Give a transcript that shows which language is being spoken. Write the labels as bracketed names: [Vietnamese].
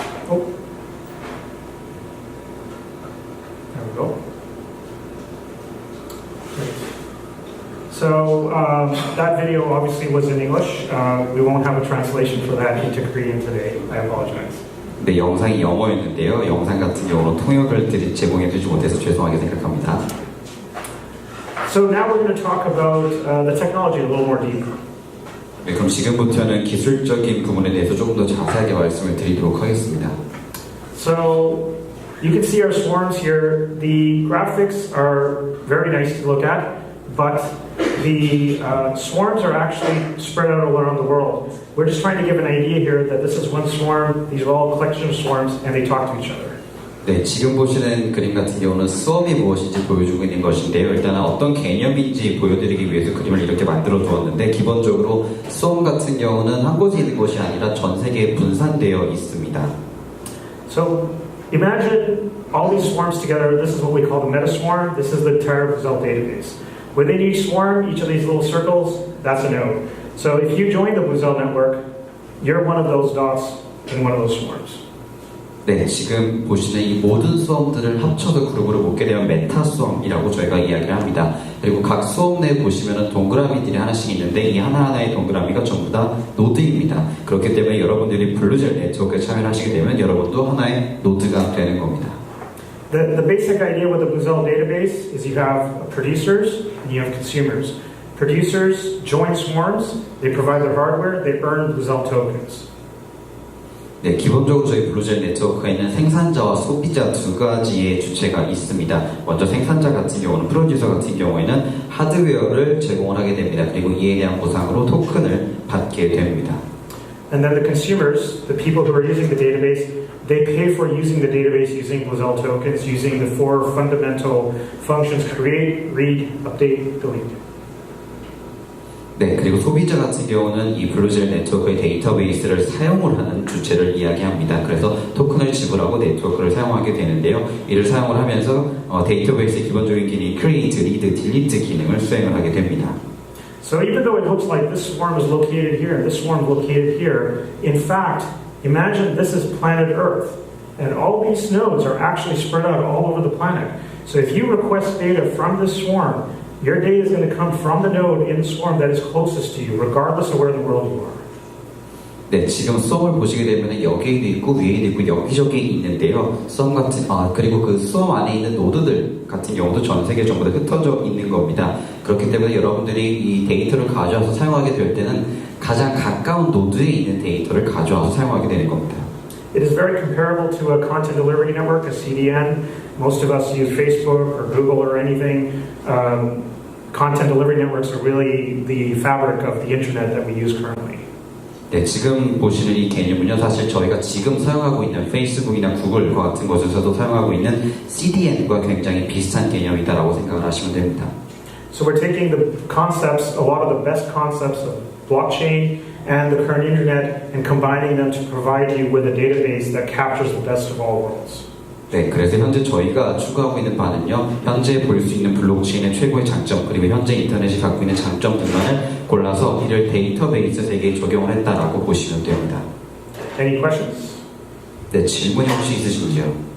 [English] Oh. There we go. Great. So that video obviously was in English. We won't have a translation for that into Korean today. I apologize. [Korean] 네, 영상이 영어였는데요. 영상 같은 경우는 통역을 제공해주지 못해서 죄송하게 생각합니다. [English] So now we're going to talk about the technology a little more deeply. [Korean] 네, 그럼 지금부터는 기술적인 부분에 대해서 조금 더 자세하게 말씀을 드리도록 하겠습니다. [English] So you can see our swarms here. The graphics are very nice to look at, but the swarms are actually spread out all around the world. We're just trying to give an idea here that this is one swarm, these are all a collection of swarms, and they talk to each other. [Korean] 네, 지금 보시는 그림 같은 경우는 수험이 무엇인지 보여주고 있는 것인데요. 일단은 어떤 개념인지 보여드리기 위해서 그림을 이렇게 만들어 두었는데, 기본적으로 수험 같은 경우는 한 곳에 있는 것이 아니라 전 세계에 분산되어 있습니다. [English] So imagine all these swarms together. This is what we call the meta swarm. This is the entire result database. Within each swarm, each of these little circles, that's a node. So if you join the BlueZell network, you're one of those dots in one of those swarms. [Korean] 네, 지금 보시는 이 모든 수험들을 합쳐서 그룹으로 묶게 되면 메타 수험이라고 저희가 이야기를 합니다. 그리고 각 수험 내에 보시면은 동그라미들이 하나씩 있는데, 이 하나하나의 동그라미가 전부 다 노드입니다. 그렇기 때문에 여러분들이 블루젤 네트워크에 참여하시게 되면 여러분도 하나의 노드가 되는 겁니다. [English] The basic idea with the BlueZell database is you have producers and you have consumers. Producers join swarms, they provide their hardware, they earn BlueZell tokens. [Korean] 네, 기본적으로 저희 블루젤 네트워크에는 생산자와 소비자 두 가지의 주체가 있습니다. 먼저 생산자 같은 경우는, 프로듀서 같은 경우에는 하드웨어를 제공을 하게 됩니다. 그리고 이에 대한 보상으로 토큰을 받게 됩니다. [English] And then the consumers, the people who are using the database, they pay for using the database using BlueZell tokens, using the four fundamental functions: create, read, update, delete. [Korean] 네, 그리고 소비자 같은 경우는 이 블루젤 네트워크의 데이터베이스를 사용을 하는 주체를 이야기합니다. 그래서 토큰을 지불하고 네트워크를 사용하게 되는데요. 이를 사용을 하면서 데이터베이스의 기본적인 기능, [English] create, read, delete [Korean] 기능을 수행을 하게 됩니다. [English] So even though it looks like this swarm is located here and this swarm is located here, in fact, imagine this is planet Earth, and all these nodes are actually spread out all over the planet. So if you request data from this swarm, your data is going to come from the node in the swarm that is closest to you, regardless of where in the world you are. [Korean] 네, 지금 수험을 보시게 되면 여기에도 있고 위에도 있고 여기저기 있는데요. 수험 같은 그리고 그 수험 안에 있는 노드들 같은 경우도 전 세계 전부 다 흩어져 있는 겁니다. 그렇기 때문에 여러분들이 이 데이터를 가져와서 사용하게 될 때는 가장 가까운 노드에 있는 데이터를 가져와서 사용하게 되는 겁니다. [English] It is very comparable to a content delivery network, a CDN. Most of us use Facebook or Google or anything. Content delivery networks are really the fabric of the internet that we use currently. [Korean] 네, 지금 보시는 이 개념은요, 사실 저희가 지금 사용하고 있는 페이스북이나 구글과 같은 곳에서도 사용하고 있는 CDN과 굉장히 비슷한 개념이다라고 생각을 하시면 됩니다. [English] So we're taking the concepts, a lot of the best concepts of blockchain and the current internet and combining them to provide you with a database that captures the best of all worlds. [Korean] 네, 그래서 현재 저희가 추구하고 있는 바는요, 현재 볼 수 있는 블록체인의 최고의 장점, 그리고 현재 인터넷이 갖고 있는 장점 등만을 골라서 이를 데이터베이스 세계에 적용을 했다라고 보시면 됩니다. [English] Any questions? [Korean] 네, 질문이 혹시 있으신지요?